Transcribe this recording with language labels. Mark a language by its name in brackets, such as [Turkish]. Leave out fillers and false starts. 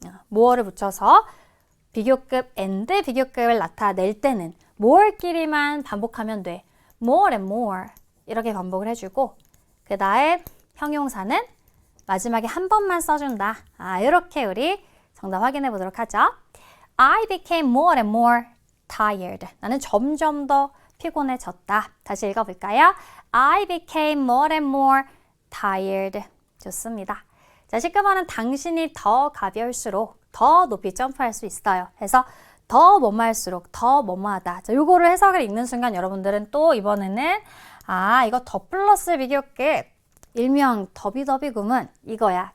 [Korean] more를 붙여서 비교급 and 비교급을 나타낼 때는 more끼리만 반복하면 돼. [English] more and more [Korean] 이렇게 반복을 해주고 그 다음 형용사는 마지막에 한 번만 써준다. 이렇게 우리 정답 확인해 보도록 하죠. [English] I became more and more tired. [Korean] 나는 점점 더 피곤해졌다. 다시 읽어볼까요? [English] I became more and more tired. [Korean] 좋습니다. 자, 19번은 당신이 더 가벼울수록 더 높이 점프할 수 있어요. 그래서 더 뭐뭐할수록 더 뭐뭐하다. 자, 요거를 해석을 읽는 순간 여러분들은 또 이번에는 이거 더 플러스 비교급 일명 더비더비구문 이거야.